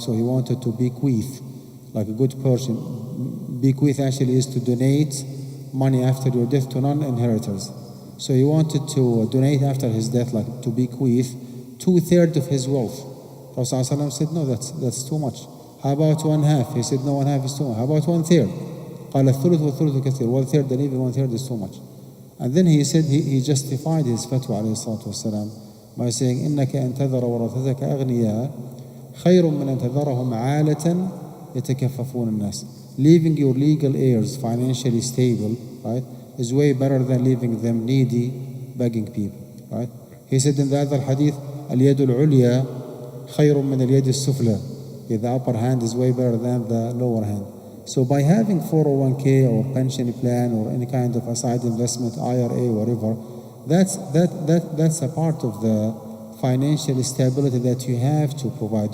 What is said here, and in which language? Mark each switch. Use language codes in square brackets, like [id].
[en] So he wanted to bequeath, like a good person. Bequeath actually is to donate money after your death to non-inheritors. So he wanted to donate after his death, like to bequeath 2/3 of his wealth. Prophet ﷺ said, no, that's too much. How about 1/2? He said, no, 1/2 is too much. How about 1/3? [ar] قال الثلث والثلث كثير. [en] 1/3 and even 1/3 is too much. And then he said, he justified his fatwa [ar] عليه الصلاة والسلام [en] by saying, [ar] إنك أن تذر ورثتك أغنياء خير من أن تذرهم عالة يتكففون الناس. [en] Leaving your legal heirs financially stable, right, is way better than leaving them needy, begging people, right? He said in the other hadith, [ar] اليد العليا خير من اليد السفلى. [en] The upper hand is way better than the lower hand. So by having 401k or pension plan or any kind of aside investment, IRA, whatever, that's a part of the financial stability that you have to provide.